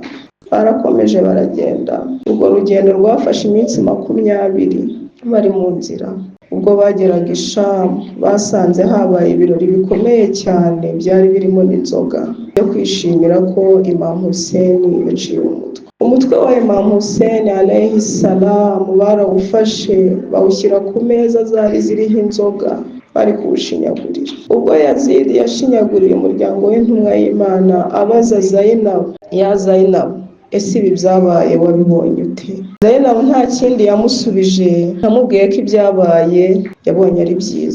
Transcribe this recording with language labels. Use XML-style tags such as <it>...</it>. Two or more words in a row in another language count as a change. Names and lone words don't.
<rw>Barakomeje baragenda, urwo rugendo rwafashe iminsi 20 bari mu nzira. Ubwo bageraga i Shamu, basanze habaye ibirori bikomeye cyane, byari birimo n'inzoga yo kwishimira ko Imam Hussein yaciwe umutwe wa Imam Hussein</rw> <ar>عليه السلام</ar> <rw>barawufashe bawushyira ku meza zari ziriho inzoga, bari kuwushinyagurira. Ubwo Yazidi yashinyaguriye umuryango w'intumwa y'Imana, abaza Zainabu, ya Zainabu, ese ibi byabaye wabibonye ute? Zainabu nta kindi yamusubije, yamubwiye ko ibyabaye yabonye ari byiza.</rw>